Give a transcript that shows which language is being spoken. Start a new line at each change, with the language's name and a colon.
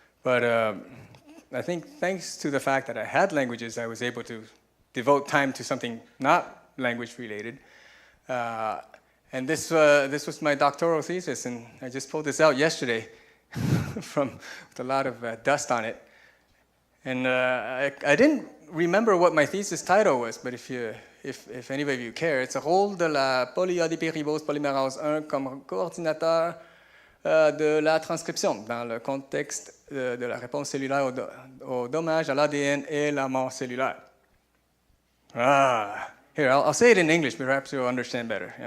English: But I think thanks to the fact that I had languages, I was able to devote time to something not language related. And this was my doctoral thesis, and I just pulled this out yesterday with a lot of dust on it. And I didn't remember what my thesis title was, but if anybody of you care, it's a
French: rôle de la polyadipéribose polymérase 1 comme coordinateur de la transcription dans le contexte de la réponse cellulaire au dommage à l'ADN et la mort cellulaire.
English: Here, I'll say it in English, but perhaps you'll understand better.